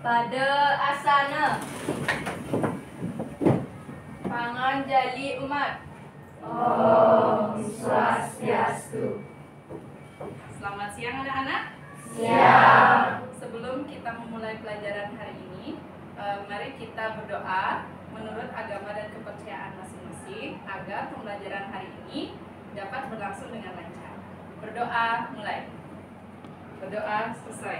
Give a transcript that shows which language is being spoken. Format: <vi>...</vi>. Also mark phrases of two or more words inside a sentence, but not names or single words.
<ban>Pada asana. Pangan jali umat. Om Swastiastu.</ban> <id>Selamat siang anak-anak. Siang. Sebelum kita memulai pelajaran hari ini, mari kita berdoa menurut agama dan kepercayaan masing-masing agar pembelajaran hari ini dapat berlangsung dengan lancar. Berdoa mulai. Berdoa selesai.</id>